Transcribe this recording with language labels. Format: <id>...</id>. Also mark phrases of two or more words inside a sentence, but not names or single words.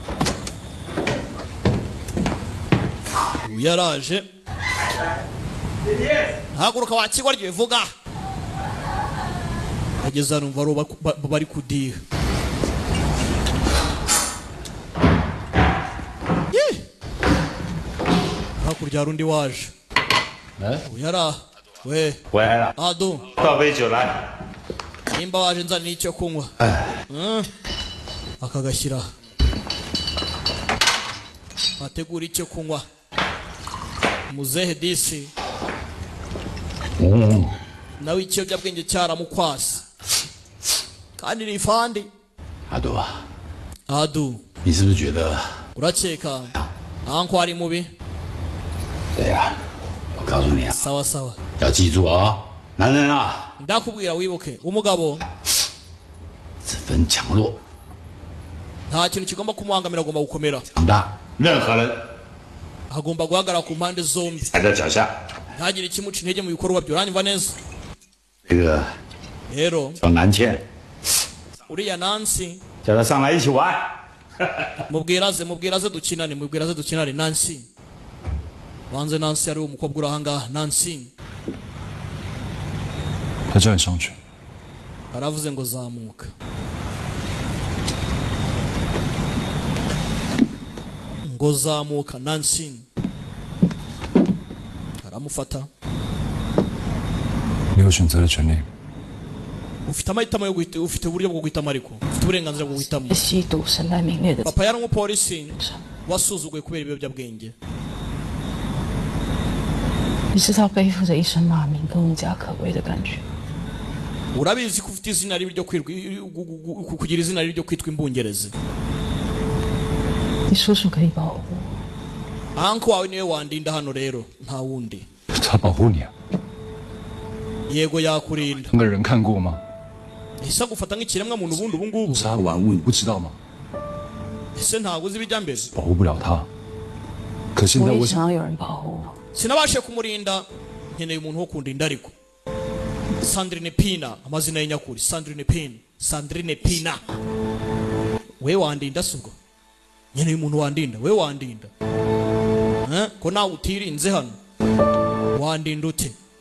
<rw>uyaraje haguruka wakigwa ryo vuga ageza numva bari kudiha hakurya hari undi waje uyara we adu nimba waje nzana n'icyo kunywa akagashyira ategura icyo kunywa muzehe disi nawe ikiyobyabwenge cyaramukwasa kandi ni fandi adu</rw> <zh>你是不是觉得</zh> <rw>urakeka anko ari mubi</rw> <zh>对呀我告诉你啊</zh> <rw>sawa sawa</rw> <zh>要记住啊男人啊</zh> <rw>ndakubwira wibuke umugabo</rw> <zh>只分强弱</zh> <rw>nta kintu kigomba kumuhangamira agomba gukomera</rw> <zh>强大任何人</zh> <rw>agomba guhagarara ku mpande zombi</rw> <zh>踩在脚下</zh> <rw>ntagire ikimuca intege mu bikorwa byo uranyumva neza</rw> <zh>这个</zh> <rw>rero</rw> <zh>叫南茜</zh> <rw>uriya Nancy</rw> <zh>叫他上来一起玩</zh> <rw>mubwiraze dukinane Nancy wanze Nancy ari umukobwa uri ahangaha Nancy</rw> <zh>他叫你上去</zh> <rw>aravuze ngo zamuka ngo zamuka Nancy aramufata</rw> <zh>你有选择的权利</zh> <rw>ufite amahitamo yo guhita ufite uburyo bwo guhitamo ariko ufite uburenganzira bwo guhitamo</rw> <zh>吸毒身败名裂的</zh> <rw>papa yari umupolisi wasuzuguye kubera ibiyobyabwenge</rw> <zh>你知道背负着一身骂名更无家可归的感觉</zh> <rw>urabizi ko ufite izina ribi ryo kugira izina ribi ryo kwitwa imbungerezi</rw> <zh>你叔叔可以保护我</zh> <rw>anko wawe niwe wandinda hano rero nta wundi</rw> <zh>他保护你啊</zh> <rw>yego yakurinda</rw> <zh>那个人看过吗</zh> <rw>ese agufata nk'ikiremwa muntu ubundi ubu ngubu</rw> <zh>杀玩物你不知道吗</zh> <rw>ese ntabwo uzi ibijya mbere</rw> <zh>保护不了他可现在我也我想要有人保护我</zh> <rw>sinabashe kumurinda nkeneye umuntu wo kundinda ariko Sandrine Pina amazina y'inyakuri Sandrine Pina we wandinda subwo nkeneye umuntu wandinda we wandinda ko nawe utirinze hano wandinda ute</rw>